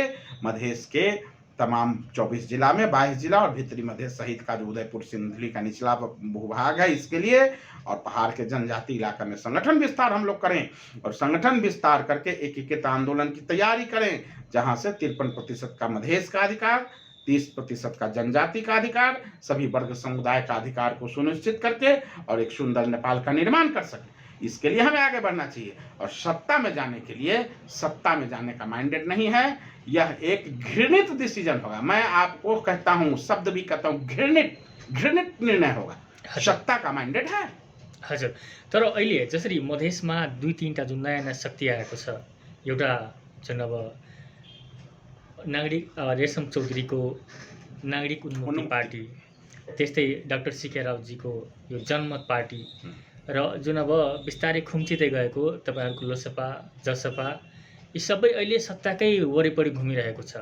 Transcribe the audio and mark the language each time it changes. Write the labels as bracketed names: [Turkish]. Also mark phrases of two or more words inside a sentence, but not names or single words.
[Hindi] मधेश के तमाम 24 जिला में 22 जिला और भीतरी मधेश सहित का जो उदयपुर सिंधुली का निचला भूभाग है इसके लिए और पहाड़ के जनजाति इलाका में संगठन विस्तार हम लोग करें और संगठन विस्तार करके एकीकृत आंदोलन की तैयारी करें, जहां से 53% का मधेश का अधिकार, 30% का जनजाति का अधिकार, सभी वर्ग समुदाय का अधिकार को सुनिश्चित करके और एक सुंदर नेपाल का निर्माण कर सके। इसके लिए हमें आगे बढ़ना चाहिए और सत्ता में जाने के लिए सत्ता में जाने का माइंडेड नहीं है। यह एक घृणित डिसीजन होगा। मैं आपको कहता हूं, शब्द भी कहता हूं, घृणित निर्णय होगा। सत्ता का माइंडेड है। [Nepali] हजुर, तर अहिले जसरी मधेसमा 2-3टा जुन नयाँ नयाँ शक्ति आएको छ, एउटा जुन अब नागरिक रेशम चौधरीको नागरिक उन्मुक्ति पार्टी, त्यस्तै डाक्टर सीके रावजीको यो जनमत पार्टी र जुन अब बिस्तारै खुम्चिँदै गएको तपाईँहरूको लोसपा, जसपा, यी सबै अहिले सत्ताकै वरिपरि घुमिरहेको छ।